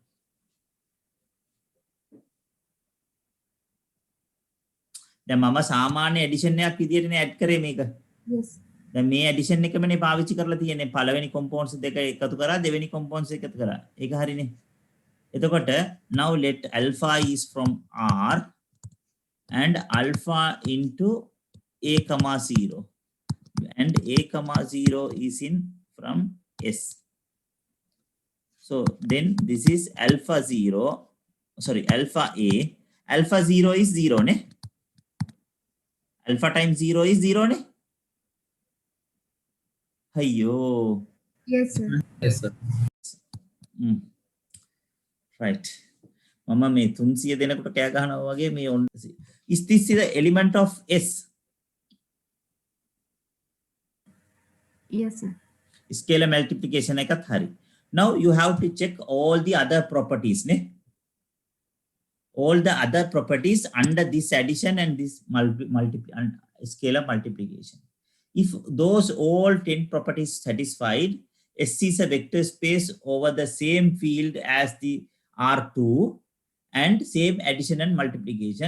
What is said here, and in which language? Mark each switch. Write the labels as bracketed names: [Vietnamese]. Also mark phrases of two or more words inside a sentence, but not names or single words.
[Sinhala] දැන් මම සාමාන්‍ය addition එකක් විදියටනේ add කරේ මේක. [English] Yes. [Sinhala] දැන් මේ addition එකමනේ පාවිච්චි කරලා තියෙන්නේ. පළවෙනි compounds දෙක එකතු කරා, දෙවෙනි compounds එකතු කරා. ඒක හරිනේ. [English] එතකොට now let alpha is from R and alpha into a, 0 and a, 0 is in from S. So then this is alpha 0, sorry, alpha A. Alpha 0 is 0 ne? Alpha times 0 is 0 ne? [Sinhala] Hayyo. [English] Yes, sir. Yes, sir. [Sinhala] Right. මම මේ 300 දෙනකොට කෑ ගහනවා වගේ මේ [English] is this the element of S? Yes, sir. Scalar multiplication [Sinhala] එකත් හරි. [English] Now you have to check all the other properties ne? All the other properties under this addition and this scalar multiplication. If those all 10 properties satisfied, S is a vector space over the same field as the R2 and same addition and multiplication.